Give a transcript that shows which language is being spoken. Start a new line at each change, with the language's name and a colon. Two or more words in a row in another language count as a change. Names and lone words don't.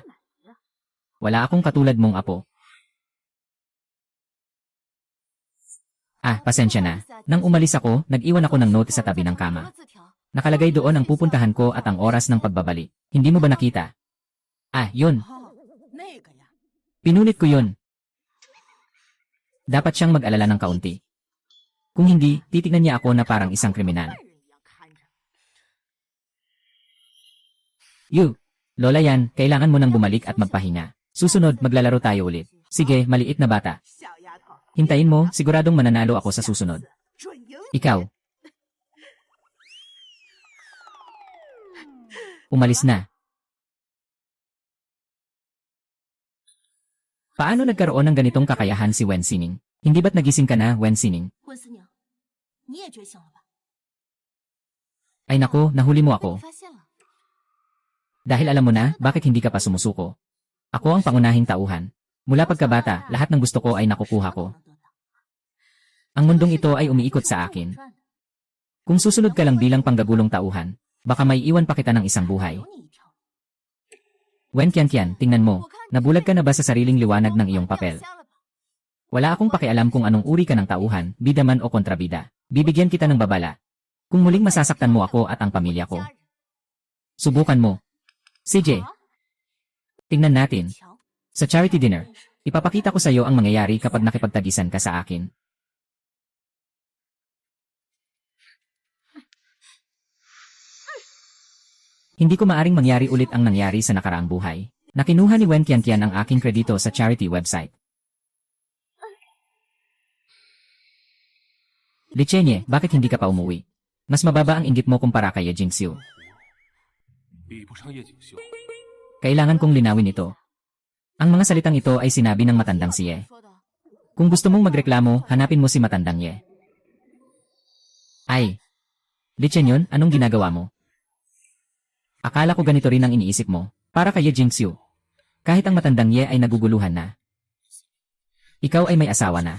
Filipino: Wala akong katulad mong apo. Ah, pasensya na. Nang umalis ako, nag-iwan ako ng note sa tabi ng kama. Nakalagay doon ang pupuntahan ko at ang oras ng pagbabalik. Hindi mo ba nakita? Ah, yun.
Chinese: 哦，那个呀，
Filipino: Pinulit ko yun. Dapat siyang mag-alala ng kaunti. Kung hindi, titignan niya ako na parang isang kriminal.
Chinese: 坏人一样看着。
Filipino: You, Lola yan, kailangan mo nang bumalik at magpahinga. Susunod, maglalaro tayo ulit. Sige, maliit na bata.
Chinese: 小丫头，
Filipino: Hintayin mo, siguradong mananalo ako sa susunod.
Chinese: 准赢。
Filipino: Ikaw. Umalis na. Paano nagkaroon ng ganitong kakayahan si Wen Sining? Hindi ba't nagising ka na, Wen Sining?
Chinese: 温思宁，你也觉醒了吧？
Filipino: Ay nako, nahuli mo
Chinese: 被
Filipino: ako.
Chinese: 你发现了。
Filipino: Dahil alam mo na, bakit hindi ka pa sumusuko? Ako ang pangunahing tauhan. Mula pagkabata, lahat ng gusto ko ay nakukuha ko. Ang mundong ito ay umiikot sa akin. Kung susunod ka lang bilang panggagulong tauhan, baka may iwan pa kita ng isang buhay.
Chinese: 有你一条。
Filipino: Wen Qianqian, tingnan mo, nabulag ka na ba sa sariling liwanag ng iyong
Chinese: 掉
Filipino: papel?
Chinese: 瞎了吧？
Filipino: Wala akong pakialam kung anong uri ka ng tauhan, bida man o kontrabida. Bibigyan kita ng babala. Kung muling masasaktan mo ako at ang pamilya ko,
Chinese: 家人
Filipino: subukan mo. CJ,
Chinese: 好啊
Filipino: tingnan natin.
Chinese: 瞧，
Filipino: Sa
English: charity dinner,
Filipino: ipapakita ko sa iyo ang mangyayari kapag nakipagtagisan ka sa akin. Hindi ko maaring mangyari ulit ang nangyari sa nakaraang buhay. Nakinuha ni Wen Qianqian ang aking kredito sa
English: charity website.
Filipino: Lichenye, bakit hindi ka pa umuwi? Mas mababa ang inggit mo kumpara kay Ye Jingxiu.
Chinese: 比不上叶锦绣。
Filipino: Kailangan kong linawin ito. Ang mga salitang ito ay sinabi ng matandang si Ye.
Chinese: 说的。
Filipino: Kung gusto mong magreklamo, hanapin mo si matandang Ye. Ay. Lichenyon, anong ginagawa mo? Akala ko ganito rin ang iniisip mo. Para kay Ye Jingxiu. Kahit ang matandang Ye ay naguguluhan na. Ikaw ay may asawa na.